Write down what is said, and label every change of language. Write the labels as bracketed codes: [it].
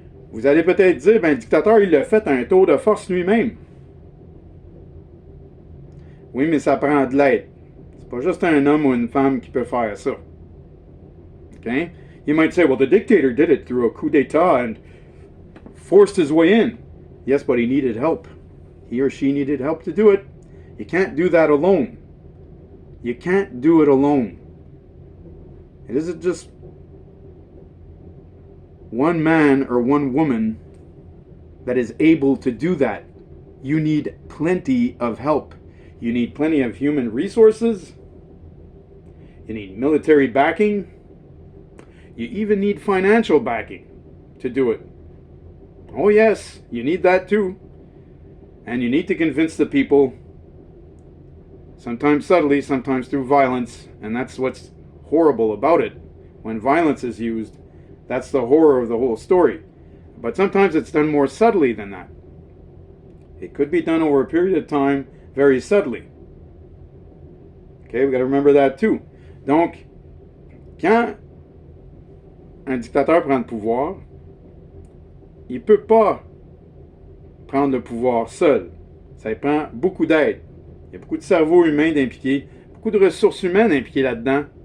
[fr] Vous allez peut-être dire, ben, le dictateur, il l'a fait à un tour de force lui-même. Oui, mais ça prend de l'aide. C'est pas juste un homme ou une femme qui peut faire ça. Okay? [en] You might say, well, the dictator did it through a coup d'etat and forced his way in. Yes, but he needed help. He or she needed help to do it. You can't do that alone. You can't do it alone. It isn't just one man or one woman that is able to do that. You need plenty of help. You need plenty of human resources. You need military backing. You even need financial backing to do it. Oh yes, you need that too. And you need to convince the people, sometimes subtly, sometimes through violence, and that's what's horrible about it. When violence is used, that's the horror of the whole story. But sometimes it's done more subtly than that. It could be done over a period of time very subtly. Okay, we got to remember that too. [fr] Donc, quand un dictateur prend le pouvoir, il ne peut pas prendre le pouvoir seul. Ça prend beaucoup d'aide. Il y a beaucoup de cerveau humain impliqué, beaucoup de ressources humaines impliquées là-dedans.